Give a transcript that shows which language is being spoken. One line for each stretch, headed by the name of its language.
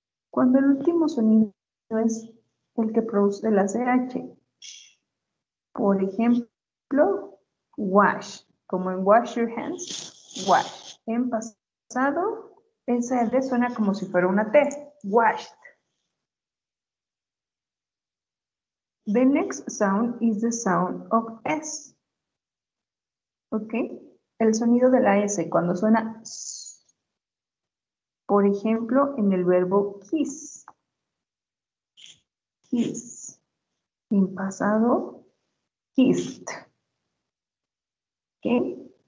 Spanish: Cuando el último sonido es el que produce la CH, por ejemplo, wash, como en
English: wash your hands,
Spanish: wash. En pasado, esa D suena como si fuera una T, washed.
English: The next sound is the sound of S.
Spanish: ¿Ok? El sonido de la S cuando suena S. Por ejemplo, en el verbo kiss. Kiss. En pasado, kissed. ¿Ok?